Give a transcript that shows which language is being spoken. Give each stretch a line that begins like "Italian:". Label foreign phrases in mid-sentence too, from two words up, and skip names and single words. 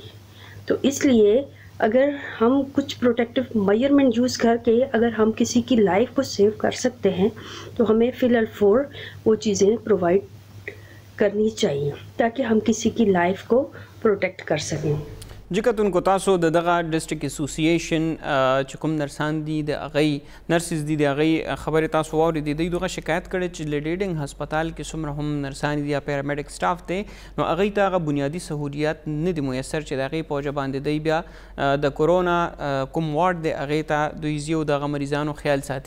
Hindi: तो इसलिए अगर हम कुछ
English: protective measurement
Hindi: यूज़ करके अगर हम किसी की लाइफ को सेव कर सकते हैं तो हमें फ़िलहाल वो चीज़ें प्रोवाइड करनी चाहिए ताकि हम किसी की लाइफ को प्रोटेक्ट कर सकें.
Pashto: जी کتونکو تاسو د دغه
English: district association
Pashto: چې کوم نرسان دي د هغې نرسز دي د هغې خبرې تاسو واورېدې. دوی دغه شکایت کړی چې لیډینګ هسپتال کې څومره هم نرسان دي یا
English: paramedic staff
Pashto: دی نو هغوی ته هغه بنیادي سهولیات نه دي میسر چې د هغې په وجه باندې دوی بیا د کرونا کوم وارډ دی هغې ته دوی ځي او د هغه مریضانو خیال ساتي.